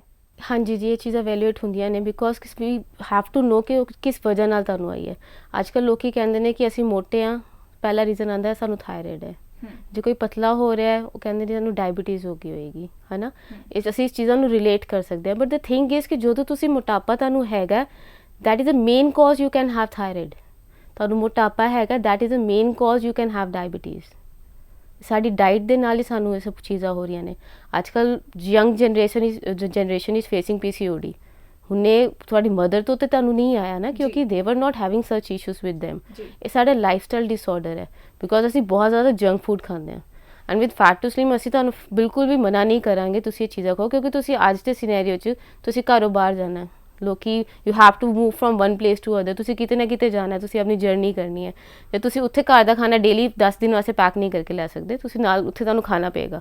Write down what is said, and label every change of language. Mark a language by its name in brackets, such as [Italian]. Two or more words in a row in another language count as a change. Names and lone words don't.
[Punjabi] ਹਾਂਜੀ ਜੀ ਇਹ ਚੀਜ਼ਾਂ ਵੈਲਿਊਏਟ ਹੁੰਦੀਆਂ ਨੇ [English] because we have to know [Punjabi] ਕਿ ਕਿਸ ਵਜ੍ਹਾ ਨਾਲ ਤੁਹਾਨੂੰ ਆਈ ਹੈ ਅੱਜ ਕੱਲ੍ਹ ਲੋਕੀ ਕਹਿੰਦੇ ਨੇ ਕਿ ਅਸੀਂ ਮੋਟੇ ਹਾਂ ਪਹਿਲਾ ਰੀਜ਼ਨ ਆਉਂਦਾ ਸਾਨੂੰ ਥਾਇਰਾਇਡ ਹੈ ਜੇ ਕੋਈ ਪਤਲਾ ਹੋ ਰਿਹਾ ਹੈ ਉਹ ਕਹਿੰਦੇ ਨੇ ਸਾਨੂੰ ਡਾਇਬੀਟੀਜ਼ ਹੋ ਗਈ ਹੋਏਗੀ ਹੈ ਨਾ ਅਸੀਂ ਇਸ ਚੀਜ਼ਾਂ ਨੂੰ ਰਿਲੇਟ ਕਰ ਸਕਦੇ ਹਾਂ [English] but the thing is [Punjabi] ਕਿ ਜਦੋਂ ਤੁਸੀਂ ਮੋਟਾਪਾ ਤੁਹਾਨੂੰ ਹੈਗਾ [English] that is the main cause you can have thyroid [Punjabi] ਤੁਹਾਨੂੰ ਮੋਟਾਪਾ ਹੈਗਾ [English] that is the main cause you can have diabetes [Punjabi] ਸਾਡੀ ਡਾਈਟ ਦੇ ਨਾਲ ਹੀ ਸਾਨੂੰ ਇਹ ਸਭ ਚੀਜ਼ਾਂ ਹੋ ਰਹੀਆਂ ਨੇ ਅੱਜ ਕੱਲ੍ਹ ਯੰਗ [English] generation is facing [Punjabi] PCOD ਹੁਣੇ ਤੁਹਾਡੀ ਮਦਰ ਤੋਂ ਤਾਂ ਤੁਹਾਨੂੰ ਨਹੀਂ ਆਇਆ ਨਾ ਕਿਉਂਕਿ [English] they were not having such issues with them [Punjabi] ਇਹ ਸਾਡਾ [English] lifestyle disorder [Punjabi] ਹੈ ਬਿਕੋਜ਼ ਅਸੀਂ ਬਹੁਤ ਜ਼ਿਆਦਾ [English] junk food [Punjabi] ਖਾਂਦੇ ਹਾਂ [English] and with Fat to Slim [Punjabi] ਅਸੀਂ ਤੁਹਾਨੂੰ ਬਿਲਕੁਲ ਵੀ ਮਨਾ ਨਹੀਂ ਕਰਾਂਗੇ ਤੁਸੀਂ ਇਹ ਚੀਜ਼ਾਂ ਖਾਓ ਕਿਉਂਕਿ ਤੁਸੀਂ ਅੱਜ ਦੇ ਸਿਨੈਰੀਓ 'ਚ ਤੁਸੀਂ ਘਰੋਂ ਬਾਹਰ ਜਾਣਾ ਲੋਕੀ [English] you have to move from one place to other [Punjabi] ਤੁਸੀਂ ਕਿਤੇ ਨਾ ਕਿਤੇ ਜਾਣਾ ਤੁਸੀਂ ਆਪਣੀ ਜਰਨੀ ਕਰਨੀ ਹੈ ਜੇ ਤੁਸੀਂ ਉੱਥੇ ਘਰ ਦਾ ਖਾਣਾ ਡੇਲੀ 10 ਦਿਨ ਵਾਸਤੇ ਪੈਕ ਨਹੀਂ ਕਰਕੇ ਲੈ ਸਕਦੇ ਤੁਸੀਂ ਨਾਲ ਉੱਥੇ ਤੁਹਾਨੂੰ ਖਾਣਾ ਪਏਗਾ